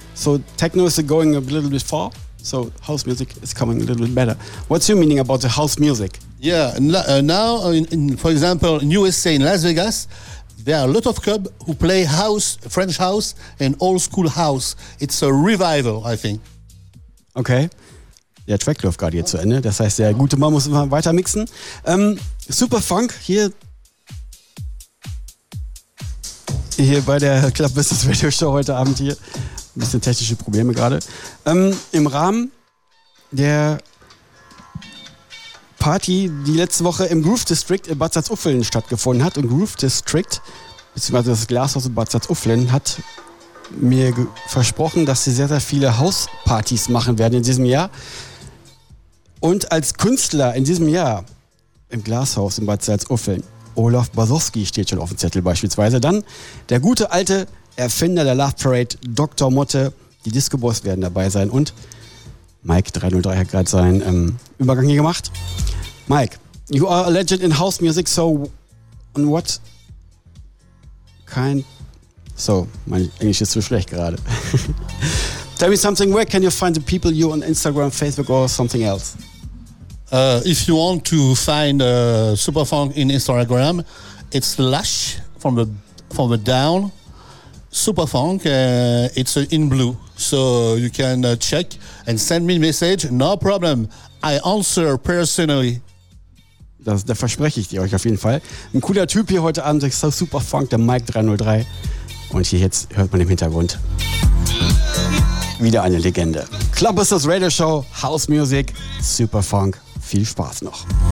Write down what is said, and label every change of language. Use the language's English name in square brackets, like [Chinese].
[English] So techno is going a little bit far, so house music is coming a little bit better. What's your meaning about the house music? Yeah, now, for example, in USA, in Las Vegas, there are a lot of clubs who play house, French house, and old school house. It's a revival, I think. [German] Okay, der Track läuft gerade hier zu Ende. Das heißt, der gute Mann muss immer weiter mixen. Super Funk hier bei der Club Business Radio Show heute Abend hier. Ein bisschen technische Probleme gerade. Im Rahmen der Party, die letzte Woche im Groove District in Bad Salzuflen stattgefunden hat. Und Groove District, beziehungsweise das Glashaus in Bad Salzuflen, hat mir versprochen, dass sie sehr, sehr viele Hauspartys machen werden in diesem Jahr. Und als Künstler in diesem Jahr im Glashaus in Bad Salzuflen, Olaf Basowski steht schon auf dem Zettel beispielsweise. Dann der gute alte Erfinder der Love Parade, Dr. Motte, die Disco Boys werden dabei sein. Und Mike 303 hat gerade seinen Übergang hier gemacht. [English] Mike, you are a legend in house music, so on what kind... [German] So, mein Englisch ist zu schlecht gerade. [English] Tell me something, where can you find the people, you on Instagram, Facebook or something else? If you want to find Superfunk in Instagram, it's Lush from the down, Superfunk, it's in blue. So you can check and send me a message, no problem, I answer personally. [German] Das verspreche ich dir euch auf jeden Fall. Ein cooler Typ hier heute Abend, so Superfunk, der Mike 303. Und hier jetzt hört man im Hintergrund wieder eine Legende. Club Business Radio Show, House Music, Super Funk. Viel Spaß noch.